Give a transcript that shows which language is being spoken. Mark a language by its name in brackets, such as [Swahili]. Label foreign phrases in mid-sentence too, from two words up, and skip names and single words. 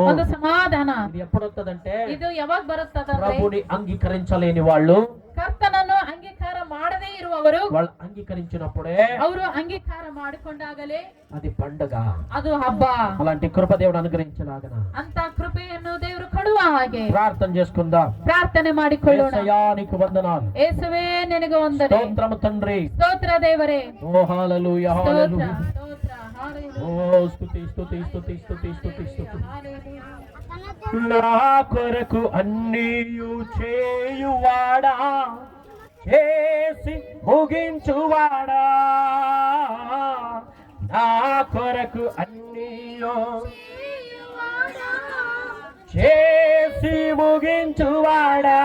[Kannada] ಒಂದು ಸಮಾಧಾನ. [Telugu] ఇది ఎప్పుడు వస్తుందంటే, [Kannada] ಇದು ಯಾವಾಗ ಬರುತ್ತದಂದ್ರೆ, [Telugu] ప్రభుని అంగీకరించలేని వాళ్ళు [Kannada] ಕರ್ತನನ್ನು ಅಂಗೀಕಾರ ಮಾಡದೇ ಇರುವವರು [Telugu] వాళ్ళు అంగీకరించినప్పుడే [Kannada] ಅವರು ಅಂಗೀಕಾರ ಮಾಡಿಕೊಂಡಾಗಲೇ [Telugu] అది పండగ. [Kannada] ಅದು ಹಬ್ಬ. [Telugu] అలాంటి కృప దేవుడు అనుగ్రహించలాగన [Kannada] ಅಂತ కృಪೆಯನ್ನು ದೇವರು ಕೊಡುವ ಹಾಗೆ [Telugu] ప్రార్థన చేసుకుందాం. [Kannada] ಪ್ರಾರ್ಥನೆ ಮಾಡಿಕೊಳ್ಳೋಣ. [Telugu] యేసయ్యా, నీకు వందనాలు. [Kannada] ಯೇಸುವೇ ನಿನಗೆ ವಂದನೆ. [Telugu] స్తోత్రము తండ్రి. [Kannada] ಸ್ತೋತ್ರ ದೇವರೇ. [Telugu] ఓ హల్లెలూయా, [Kannada] ಸ್ತೋತ್ರ, [Telugu] హల్లెలూయా. [Kannada] ಸ್ತೋತ್ರ, ಹಾಲೆಲೂಯಾ, [Telugu] ఓ స్తుతి స్తుతి స్తుతి స్తుతి స్తుతి స్తుతి. [Kannada] ಹಾಲೆಲೂಯಾ. [Telugu] నా కొరకు అన్నీయు చేయువాడా, చేసి ముగించువాడా, నా కొరకు అన్నీయు చేసి ముగించువాడా,